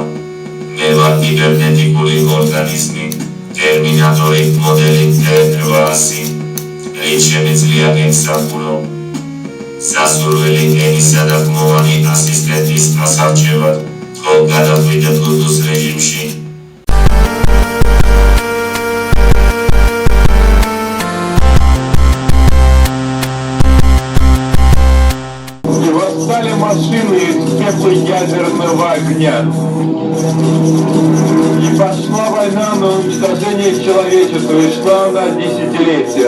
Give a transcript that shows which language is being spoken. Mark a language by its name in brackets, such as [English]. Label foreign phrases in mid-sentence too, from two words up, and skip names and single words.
[Georgian] მე ვარ კიბერნეტიკული ორგანიზმი, ტერმინატორი მოდელი T800. რით შემიძლია გემსახურო? სასურველი ენისა და ხმოვანი ასისტენტის ასარჩევად, თქო გადავიდეთ Bluetooth რეჟიმში. [Russian] И восстали машины из пепла ядерного огня. И пошла война на уничтожение человечества, и шла на десятилетия.